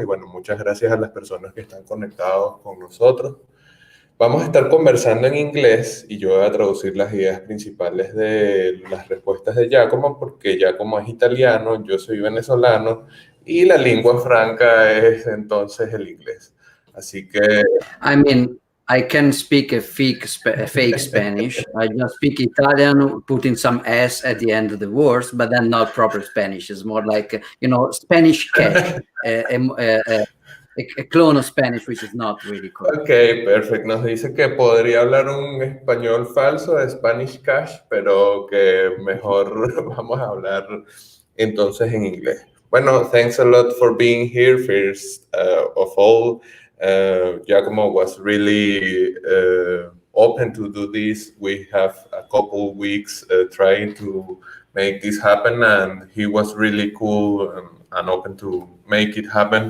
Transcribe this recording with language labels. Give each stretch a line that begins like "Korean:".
Spanish: Y bueno, muchas gracias a las personas que están conectados con nosotros. Vamos a estar conversando en inglés y yo voy a traducir las ideas principales de las respuestas de Giacomo porque Giacomo es italiano, yo soy venezolano y la lengua franca es entonces el inglés. Así que
English: I mean, I can speak a fake Spanish. I just speak Italian, putting some S at the end of the words, but then not proper Spanish. It's more like, Spanish cash, a clone of Spanish, which is not really correct.
Spanish: Ok, perfecto. Nos dice que podría hablar un español falso de Spanish Cash, pero que mejor vamos a hablar entonces en inglés. Bueno,
English: thanks a lot for being here. First of all, Giacomo was really open to do this. We have a couple weeks trying to make this happen, and he was really cool and open to make it happen.